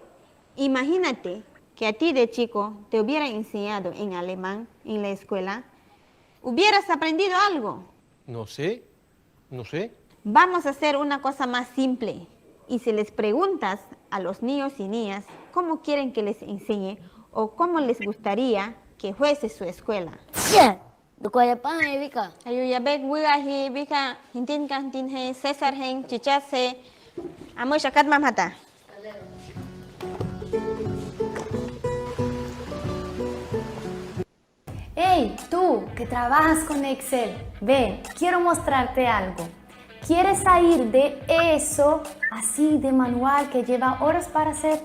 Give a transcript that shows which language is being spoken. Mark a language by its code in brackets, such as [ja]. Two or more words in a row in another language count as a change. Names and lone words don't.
[es] Imagínate que a ti de chico te hubieran enseñado en alemán en la escuela. ¿Hubieras aprendido algo? No sé. Vamos a hacer una cosa más simple. Y si les preguntas a los niños y niñas cómo quieren que les enseñe o cómo les gustaría que fuese su escuela. Ayuyabek, Wigahi, Vika, Hintin Kantin, César, Chichase, Amoy Shakat Mamata. Hey, tú que trabajas con Excel, ven, quiero mostrarte algo. ¿Quieres salir de eso así de manual que lleva horas para hacer?